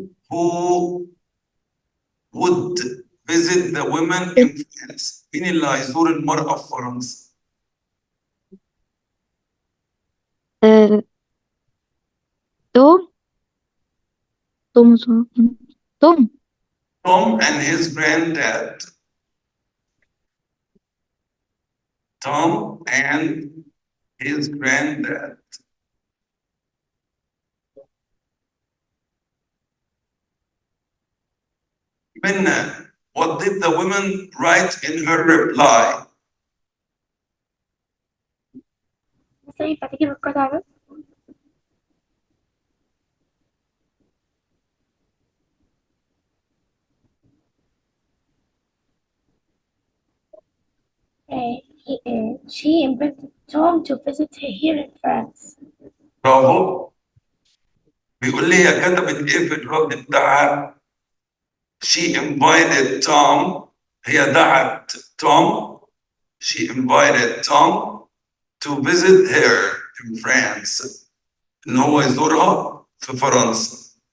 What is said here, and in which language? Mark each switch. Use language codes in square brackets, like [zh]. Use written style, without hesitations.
[en] who would visit the women in France. [ar] مين اللي هيزور المرأة في فرنسا؟ توم توم توم [en] Tom and his granddad. Tom and his granddad. Minna, what did the woman write in her reply? [ar] مستر ينفع تجيب القطعة بس؟ [en] She invited Tom to visit her here in France. [ar] برافو. بيقول لي هي كتبت ايه في الرد بتاعها؟ [en] She invited Tom. [ar] هي دعت توم. [en] She invited Tom to visit her in France. [ar] إن هو يزورها في فرنسا.